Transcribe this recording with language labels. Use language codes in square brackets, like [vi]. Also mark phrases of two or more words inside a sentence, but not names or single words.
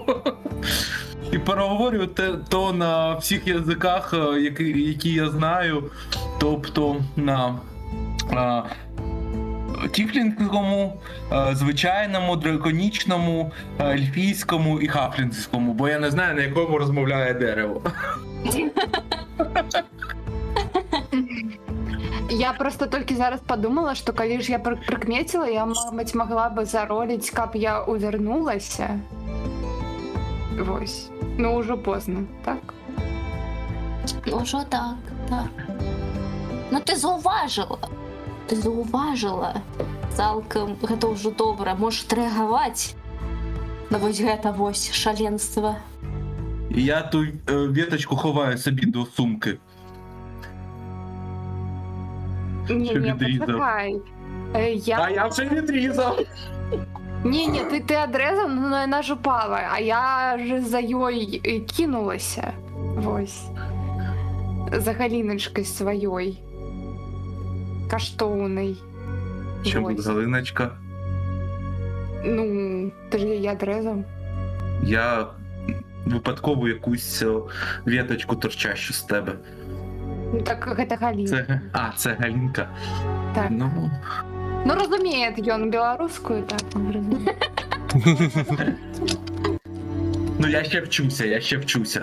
[uk] І переговорю то на всіх язиках, які я знаю, тобто на тіфлінському, звичайному, драконічному, ельфійському і хафлінському, бо я не знаю, на якому розмовляє дерево. [be] Я просто только зараз подумала, что коли ж я прикметила, я, мабуть, могла бы заролить, каб я увернулася. Вось. Ну, [ru] уже поздно, так? [uk] Ну що так, так. Ну ти зауважила. [be] Цалкам гэта ўжо добра, можаш рэагаваць на вось гэта вось шаленства. [uk] І я ту веточку ховаю собі до сумки. Не, відрізав? почекай. А я вже відрізав. [ru] Не, ты отрезал, но она ж упала, а я же за ёй кинулася. Вось. [be] За галіночкой своей. Каштовной. [uk] Що [be] Вось. [uk] тут Галиночка? [ru] Ну, ты же її отрезав. [uk] Я випадково якусь веточку торчащу з тебе. [be] Ну, так гэта Галіна. [uk] Це Галінка. Так. Ну, Розуміє ён білоруською, так, він розуміє. ну я ще вчуся.